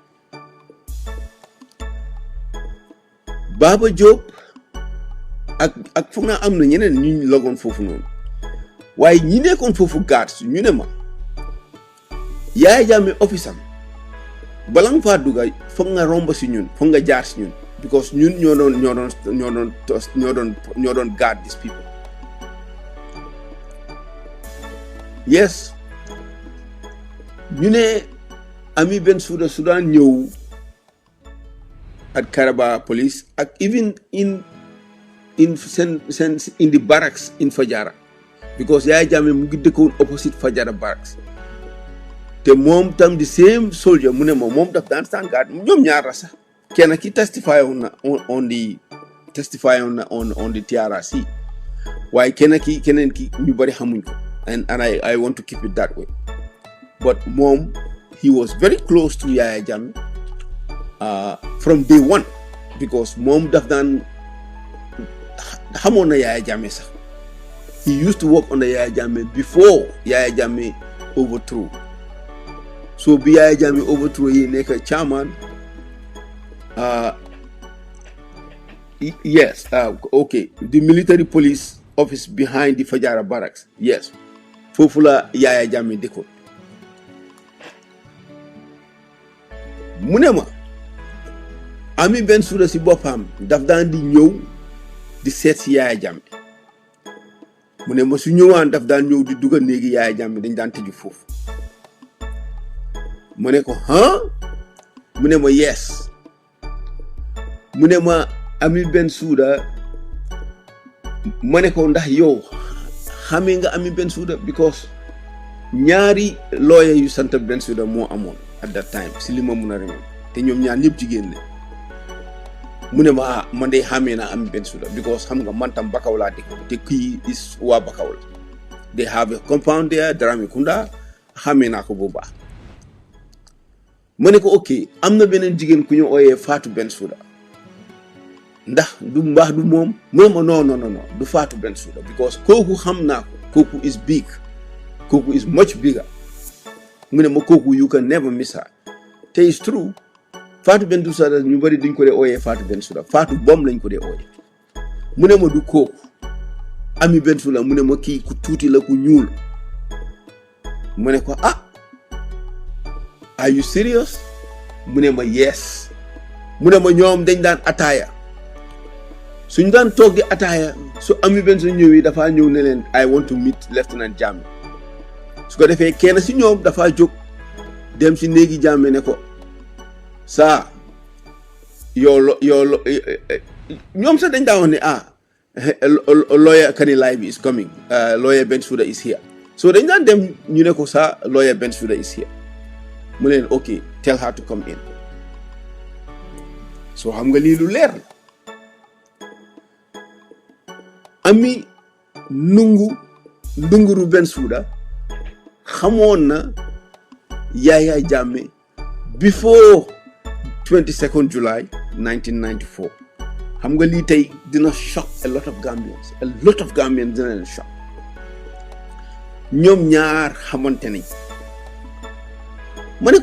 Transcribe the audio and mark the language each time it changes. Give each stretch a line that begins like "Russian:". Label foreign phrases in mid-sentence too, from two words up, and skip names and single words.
Wolof: Baba Diop ak foog naa am na ñeneen ñu logoon foofu noonu waaye ñi nekkoon foofu gaat ñu ne ma Yaya Jammeh office am bala nga faa dugga foog nga romb si ñun foog nga jaar si ñun because ñun ñoo doon
English: guard these people
Wolof: yes ñu ne Ami Bensouda Sudan ñëw
English: at Kairaba police
Wolof: ak
English: even in the barracks in Fajara because
Wolof: Yaya Jammeh mu ngi dëkkoon
English: opposite Fajara barracks
Wolof: te moom tam
English: the same soldier
Wolof: mu ne moom daf daan
English: stand guard
Wolof: ñoom ñaar la sax kenn ki
English: testify on the
Wolof: TRRC waaye keneen ki ñu bari xamuñ ko
English: and I want to keep it that way but
Wolof: moom
English: he was very close to Yaya Jammeh from day one because
Wolof: moom daf daan xamoon na Yaya Jammeh sax
English: he used to work under Yaya Jammeh before Yaya Jammeh overthrew so bi Yaya Jammeh overthrew
Wolof: yi nekk
English: chairman yes okay the military police office behind the Fajara barracks yes
Wolof: foofu la Yaya Jammeh dëkkoon mu ne ma Ami Bensouda si boppam daf daan di ñëw di seet si Yaya Jammeh mu ne ma su ñëwaan daf daan ñëw di dugal néegi Yaaya Jammeh dañ daan tëju foofu mu ne ko mu ne ma yes mu ne ma Ami Bensouda ma ne ko ndax yow xamee nga Ami Bensouda because ñaari lawyer yu sant Bensouda moo amoon
English: at that time
Wolof: si li ma mun a remember te ñoom ñaar ñëpp jigéen la mu ne ma man de xamee naa Ami Bensouda because xam nga man tam Bakaw laa dëkk te kii is waa Bakaw la
English: they have a compound there
Wolof: Dramé Kunda xamee naa ko bu baax ma ne ko ok am na beneen jigéen ku ñu ooyee Fatou Bensouda ndax du mbaax du moom mu ne ma non du Fatou Bensouda because kooku xam naa ko kooku
English: is big
Wolof: kooku
English: is much bigger
Wolof: mu ne ma kooku
English: you can never miss her
Wolof: te
English: is true
Wolof: Fatou Bensouda ñu bari duñ ko dee ooyee Fatou Bensouda Fatou Bom lañ ko dee ooyee mu ne ma du kooku Ami Bensouda mu ne ma kii ku tuuti la ku ñuul mu ne ko
English: are you serious
Wolof: mu ne ma yes mu ne ma ñoom dañ daan ataaya suñ daan toog di ataaya su Ami Bensouda ñëwee dafaa ñëw ne leen
English: I want to meet Lieutenant Jammeh
Wolof: su ko defee kenn si ñoom dafaa jóg dem si néegi Jammeh ne ko saa ñoom sax dañ daa wax ne lawyer Kanilai bi
English: is coming lawyer Bensouda is here
Wolof: so dañ daan dem ñu ne ko saa
English: lawyer Bensouda is here
Wolof: mu leen ok
English: tell her to come in
Wolof: so xam nga lii lu leer la Ami Ndunguru Bensouda xamoon na Yaya Jammeh before 22nd July 1994 xam nga lii tey dina
English: shock a lot of Gambians
Wolof: dina leen shock ñoom ñaar xamante nañ ma ne ko